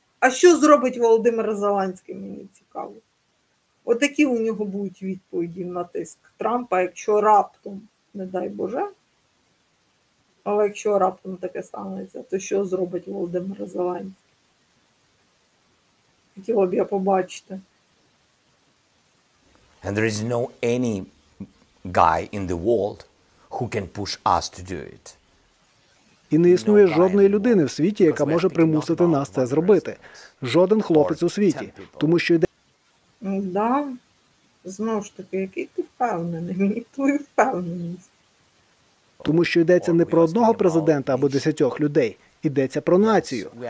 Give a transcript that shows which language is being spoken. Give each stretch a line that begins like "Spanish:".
Ukrainian: А що зробить Володимир Зеленський, мені цікаво. Отакі у нього будуть відповіді на тиск Трампа, якщо раптом, не дай Боже, але якщо раптом таке станеться, то що зробить Володимир Зеленський? Хотіла б я побачити.
English: And there is no any guy in the world who can push us to do it.
Ukrainian: І не існує жодної людини в світі, яка може примусити нас це зробити. Жоден хлопець у світі. Тому що йде... Да. Знову ж таки, який ти впевнений? Мені твою впевненість. Тому що йдеться не про одного президента або 10 людей. Йдеться про націю.